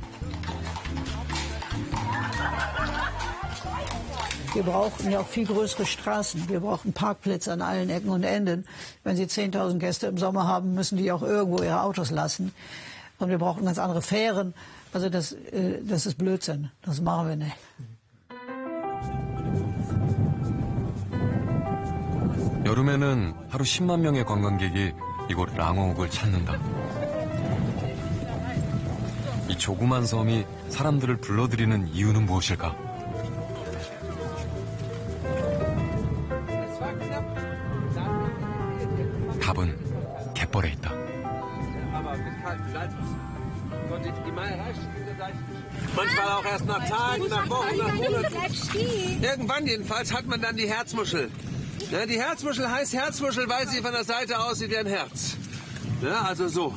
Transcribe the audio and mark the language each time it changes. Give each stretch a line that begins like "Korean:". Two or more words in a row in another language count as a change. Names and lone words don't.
German: Wir brauchen ja auch viel größere Straßen. Wir brauchen Parkplätze an allen Ecken und Enden. Wenn Sie 10.000 Gäste im Sommer haben, müssen die auch irgendwo ihre Autos lassen. Und wir brauchen ganz andere Fähren. Also das ist Blödsinn. Das machen wir nicht.
Korean: 여름에는 하루 10만 명의 관광객이 이곳 랑어욱을 찾는다. 이 조그만 섬이 사람들을 불러들이는 이유는 무엇일까? 답은 갯벌에 있다.
German: Manchmal auch erst nach Tagen, nach Wochen, nach Monaten. Irgendwann jedenfalls hat man dann die Herzmuschel. Ja, die Herzmuschel heißt Herzmuschel, weil sie von der Seite aussieht wie ein Herz. Ja, also so.